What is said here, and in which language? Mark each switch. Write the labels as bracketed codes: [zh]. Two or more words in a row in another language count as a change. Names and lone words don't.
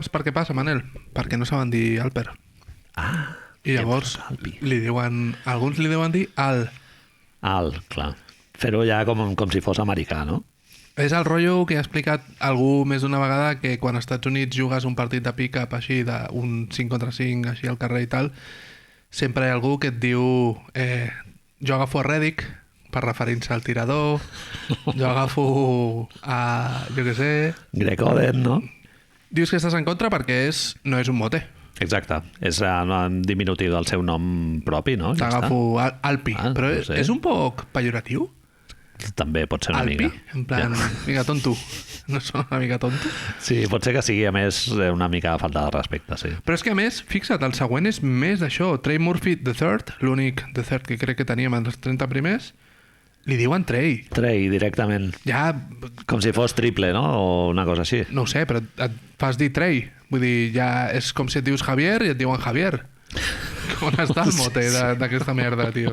[ca] saps per què passa, Manel? Perquè no saben dir Alper. Ah, I llavors Alpi. alguns li deuen dir Al. clar. Fer-ho ja com si fos americà, no? És el rotllo que ha explicat algú més d'una vegada, que quan als Estats Units jugues un partit de pick-up així, d'un 5 contra 5, així al carrer i tal, sempre hi ha algú que et diu jo agafo a Redick per referir-se al tirador, jo agafo a, jo què sé... Greg Oden, no? Dius que estàs en contra perquè no és un mote. Exacte. És un diminutiu del seu nom propi, no? Ja està. T'agafo Alpi. Però no sé. és un poc pejoratiu? També pot ser una Alpi? mica. En plan, mica tonto. No sona una mica tonto? Sí, pot ser que sigui, a més, una mica de falta de respecte, sí. Però és que, a més, fixa't, el següent és més d'això. Trey Murphy [en] the third, [ca] l'únic the third que crec que teníem en els 30 primers, li diuen Trey. Trey, directament. Ja, Com si fos triple, no? O una cosa així. no ho sé, però et fas dir Trey. Vull dir, ja és com si et dius Javier i et diuen Javier. On està el mote d'aquesta merda, tio?